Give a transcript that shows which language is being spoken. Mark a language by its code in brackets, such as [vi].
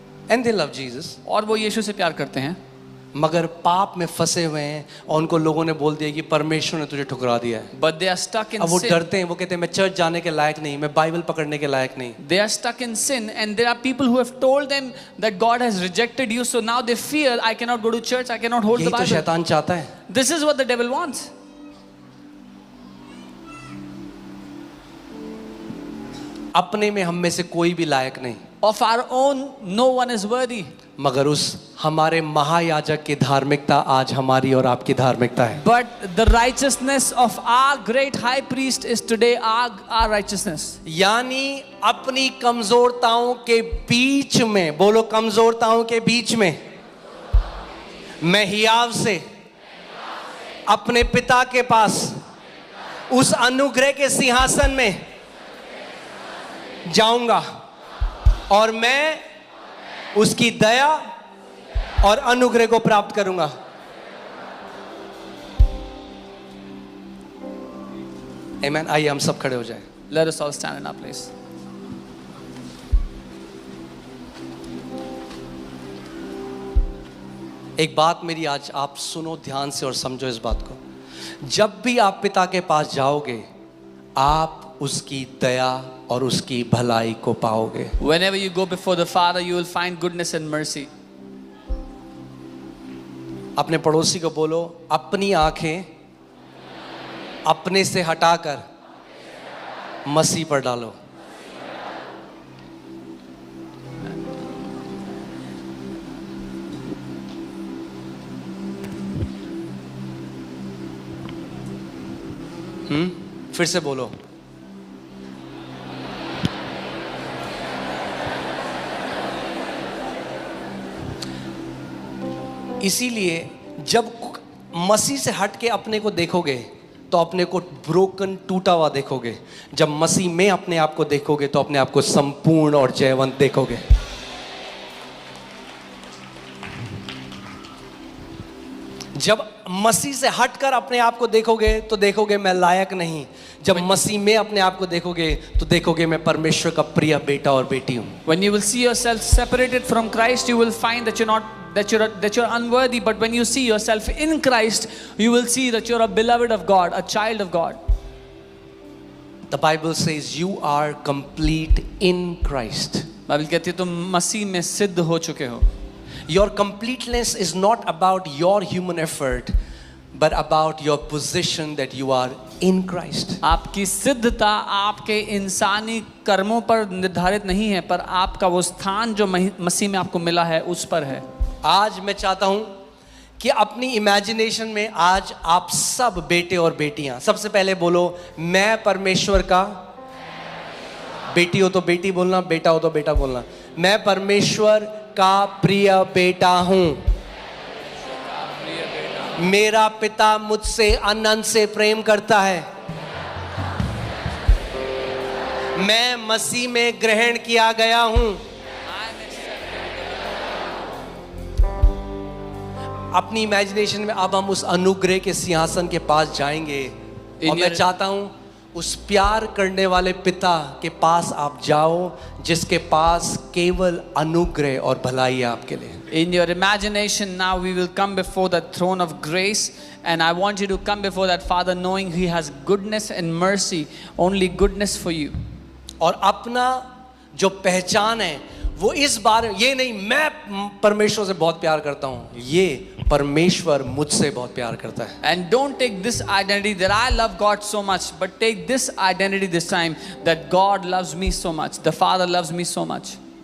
[en] and they love Jesus, [hi] और वो यीशु से प्यार करते हैं, मगर पाप में फंसे हुए हैं और उनको लोगों ने बोल दिया कि परमेश्वर ने तुझे ठुकरा दिया है। [en] but they are stuck in [hi] अब वो [en] sin. [hi] डरते हैं, वो कहते हैं मैं चर्च जाने के लायक नहीं, मैं बाइबल पकड़ने के लायक नहीं। [en] They are stuck in sin, and there are people who have told them that God has rejected you, so now they fear, I cannot go to church, I cannot hold [hi] यही तो [en] Bible. [hi] शैतान चाहता है। [en] This is what the devil wants. [hi] अपने में हम में से कोई भी लायक नहीं, [en] Of our own, no one is worthy. [hi] मगर उस हमारे महायाजक की धार्मिकता आज हमारी और आपकी धार्मिकता है। [en] But the righteousness of our great high priest is today our righteousness. [hi] यानी अपनी कमजोरताओं के बीच में, बोलो कमजोरताओं के बीच में, मैं हियाव से अपने पिता के पास उस अनुग्रह के सिंहासन में जाऊंगा और मैं उसकी दया और अनुग्रह को प्राप्त करूंगा। आमीन। आइए हम सब खड़े हो जाएं। [en] Let us all stand in our place. [hi] एक बात मेरी आज आप सुनो ध्यान से और समझो इस बात को। जब भी आप पिता के पास जाओगे, आप उसकी दया और उसकी भलाई को पाओगे। [en] Whenever you go before the Father, you will find goodness and mercy. [hi] अपने पड़ोसी को बोलो, अपनी आंखें अपने से हटाकर मसीह पर डालो। फिर से बोलो, इसीलिए जब मसीह से हट के अपने को देखोगे तो अपने को ब्रोकन, टूटा हुआ देखोगे। जब मसीह में अपने आप को देखोगे तो अपने आप को संपूर्ण और जयवंत देखोगे। जब मसीह से हटकर अपने आप को देखोगे तो देखोगे मैं लायक नहीं। जब मसीह में अपने आप को देखोगे तो देखोगे मैं परमेश्वर का प्रिय बेटा और बेटी हूं। [en] When you will see yourself separated from Christ, you will find that you're unworthy. But when you see yourself in Christ, you will see that you're a beloved of God, a child of God. The Bible says you are complete in Christ. [hi] Bible कहती है तुम मसीह में सिद्ध हो चुके हो। [en] Your completeness is not about your human effort, but about your position that you are in Christ. [hi] आपकी सिद्धता आपके इंसानी कर्मों पर निर्धारित नहीं है, पर आपका वो स्थान जो मसीह में आपको मिला है उस पर है। आज मैं चाहता हूं कि अपनी इमेजिनेशन में आज आप सब बेटे और बेटियां, सबसे पहले बोलो मैं परमेश्वर का, बेटी हो तो बेटी बोलना, बेटा हो तो बेटा बोलना, मैं परमेश्वर का प्रिय बेटा हूं। मेरा पिता मुझसे अनंत से प्रेम करता है। मैं मसीह में ग्रहण किया गया हूं। अपनी इमेजिनेशन में अब हम उस अनुग्रह के सिंहासन के पास जाएंगे और मैं चाहता हूं उस प्यार करने वाले पिता के पास आप जाओ जिसके पास केवल अनुग्रह और भलाई है आपके लिए. [en] In your imagination now we will come before the throne of grace, and I want you to come before that Father knowing He has goodness and mercy, only goodness for you. [hi] और अपना जो पहचान है वो इस बार ये नहीं मैं परमेश्वर से बहुत प्यार करता हूँ, ये परमेश्वर मुझसे बहुत प्यार करता है. [en] And don't take this identity that I love God so much, but take this identity this time that God loves me so much, the Father loves me so much.